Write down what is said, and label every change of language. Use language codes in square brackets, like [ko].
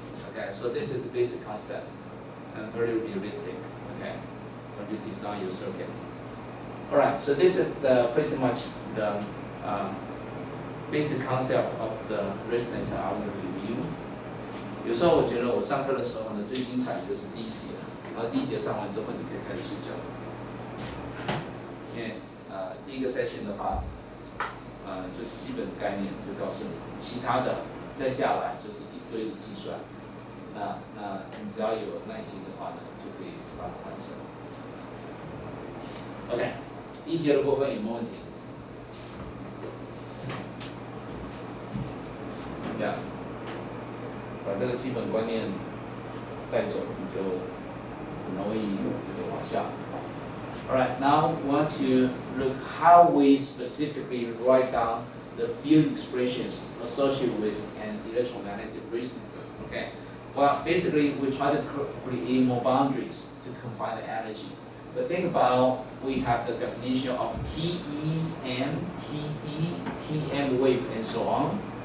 [en] Okay, so this is the basic concept and very realistic. Okay, when you design your circuit. All right, so this is pretty much the basic concept of the resonator I will review. [zh] 有时候我觉得我上课的时候呢，最精彩的就是第一节，然后第一节上完之后，你可以开始睡觉。因为第一个 section 的话，就是基本概念就告诉你，其他的再下来就是一堆的计算。那你只要有耐心的话呢，就可以把它完成。 OK， 第一节的部分有没有问题？这样。把这个基本观念带走，你就很容易这个往下。 [en] Alright, now we want to look how we specifically write down the field expressions associated with an electromagnetic resonator. Okay. Well, basically we try to create more boundaries to confine the energy. But think about we have the definition of TEM, TM wave, and so on.